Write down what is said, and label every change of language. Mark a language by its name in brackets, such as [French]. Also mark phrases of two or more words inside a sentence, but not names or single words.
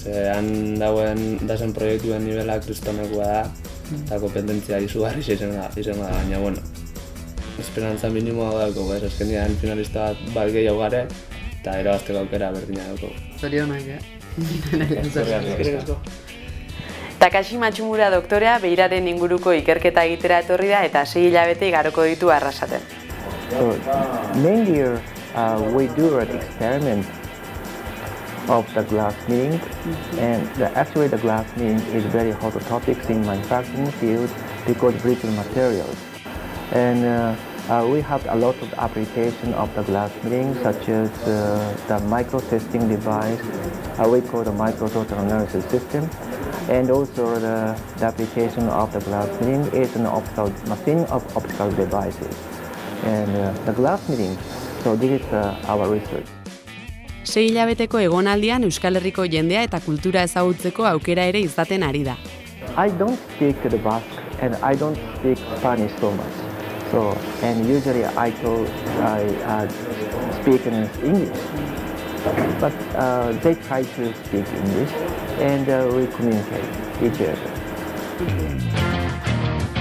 [Basque] Han dazen proiektuen nivela kristonekoa da, eta kompetentzia izugarri izango da, baina, esperantza minimoa dauko, ez? Azkenean finalista bat gehiago gare, eta irabazteko aukera berdina dauko. Zorionak, Takashi Machimura doktorea beiraren inguruko ikerketa egitera etorri da eta 6 hilabete igaroko ditu Arrasaten. [English] We do an experiment of the glass milling, and actually the glass milling is very hot topic in manufacturing field because brittle materials. And we have a lot of application of the glass milling, such as the micro-testing device, we call the micro-total analysis system, and also the application of the glass milling is an optical machine of optical devices. And the glass milling, so this is our research. [Basque] 6 hilabeteko egonaldian Euskal Herriko jendea eta kultura ezagutzeko aukera ere izaten ari da. [English] I don't speak the Basque and I don't speak Spanish so much. So, and usually I speak in English, but they try to speak English and we communicate each other.